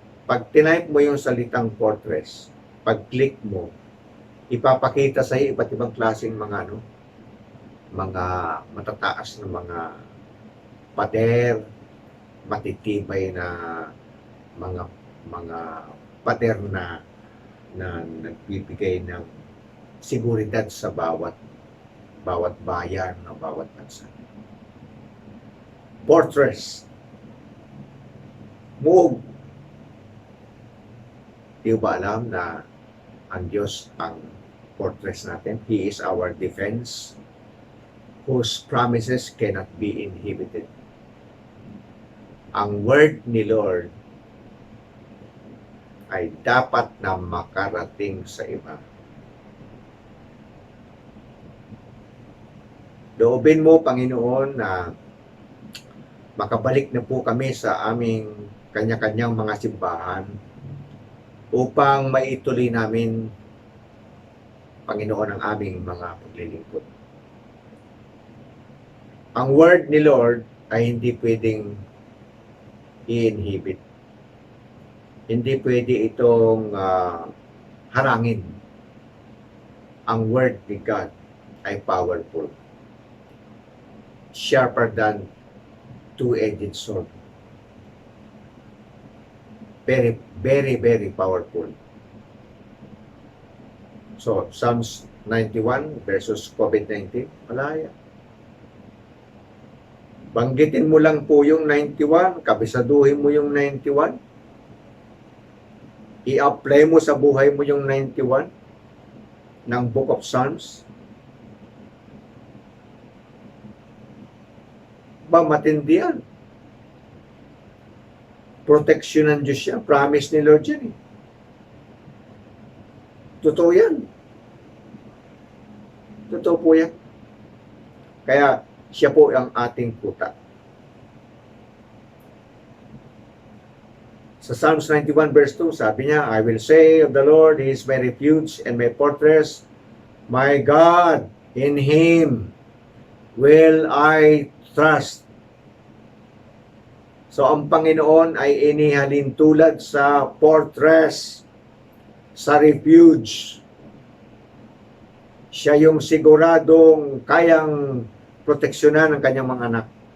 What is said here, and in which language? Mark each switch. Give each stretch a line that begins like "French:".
Filipino: Pag tinype mo yung salitang fortress, pag click mo, ipapakita sa iyo iba't ibang klaseng mga, mga matataas na mga pader, matitibay na mga pader na nagbibigay ng seguridad sa bawat bayan o bawat bansa. Fortress. Move. Di ba alam na ang Diyos ang fortress natin?
English: He is our defense, whose promises cannot be inhibited.
Filipino: Ang word ni Lord ay dapat na makarating sa iba Loobin mo, Panginoon, na makabalik na po kami sa aming kanya-kanyang mga simbahan upang maituloy namin, Panginoon, ang aming mga paglilingkod. Ang word ni Lord ay hindi pwedeng i-inhibit. Hindi pwede itong harangin. Ang word ni God ay powerful.
English: Sharper than two-edged sword. Very, very, very powerful.
Filipino: So, Psalms 91 versus COVID-19, malaya. Banggitin mo lang po yung 91, kabisaduhin mo yung 91, i-apply mo sa buhay mo yung 91 ng Book of Psalms. Ba, matindi yan. Protection ng Diyos yan. Promise ni Lord yan. Totoo yan. Totoo po yan. Kaya, siya po ang ating kuta. Sa Psalms 91 verse 2, sabi niya,
English: I will say of the Lord, He is my refuge and my fortress, my God, in Him will I trust.
Filipino: So, ang Panginoon ay inihalin tulad sa fortress, sa refuge. Siya yung siguradong kayang proteksyonan ng kanyang mga anak.